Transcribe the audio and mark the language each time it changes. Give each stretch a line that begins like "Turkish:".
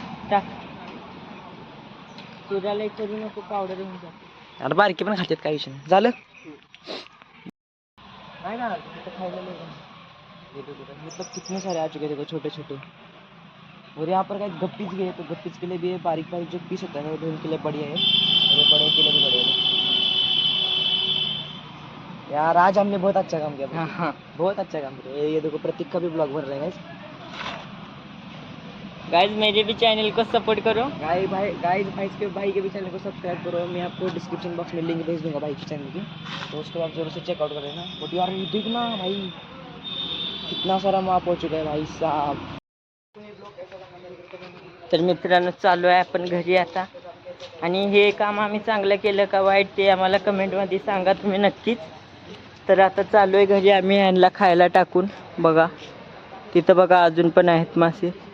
Marathi: टाक. तुझ्याला करू नको, पावडर होऊन जाते. अरे बारकी पण खातात, काय विषय नाही. झालं नाही ना तिथं खायला लय आहे.
Hindi: मतलब कितने सारे आ चुके देखो, छोटे छोटे. और यहाँ पर गप्पीज भी है, तो गप्पीज के लिए भी बारीक बारीक जो पीस होता है वो उनके लिए बढ़िया है, और ये बड़े के लिए भी बढ़िया है. यार आज हमने बहुत अच्छा काम किया. हाँ हाँ बहुत अच्छा काम किया. ये देखो प्रतीक का भी ब्लॉग बन रहा है guys. गाइज मेरे भी चैनल को सपोर्ट करो. भाई के भी चैनल को सब्सक्राइब करो. मैं आपको डिस्क्रिप्शन बॉक्स में लिंक भेज दूंगा भाई के चैनल की, तो उसको आप जरूर से चेकआउट कर लेना. बट यार ये देखना भाई कितना सारा माप हो चुका है भाई साहब.
Marathi: तर मित्रांनो चालू आहे आपण घरी आता, आणि हे काम आम्ही चांगलं केलं का वाईट ते आम्हाला कमेंटमध्ये सांगा तुम्ही नक्कीच. तर आता चालू आहे घरी आम्ही यांना खायला टाकून. बघा तिथं बघा अजून पण आहेत मासे.